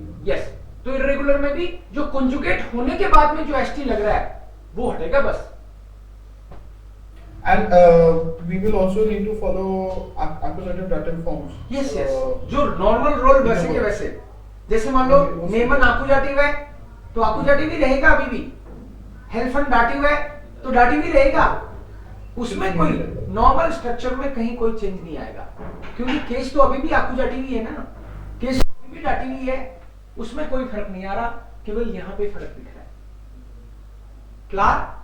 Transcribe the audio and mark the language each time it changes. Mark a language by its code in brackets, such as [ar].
[hi] Yes, तो irregular में भी जो कंजुगेट होने के बाद में जो एस टी लग रहा है वो हटेगा बस। [en] and we will also need to follow accusative dative forms. [hi] Yes yes, जो नॉर्मल रोल वैसे के वैसे, जैसे मान लो नेमन आकुजाटिव है तो आकुजाटिव ही रहेगा अभी भी, हेल्फन दाटिव है तो दाटिव ही रहेगा, उसमें कोई नॉर्मल स्ट्रक्चर में कहीं कोई चेंज नहीं आएगा, क्योंकि केस तो अभी भी आकुजाटिव ही है ना, केस तो अभी भी दाटिव ही है, उसमें कोई फर्क नहीं आ रहा, केवल यहां पे फर्क दिख रहा है। क्लार?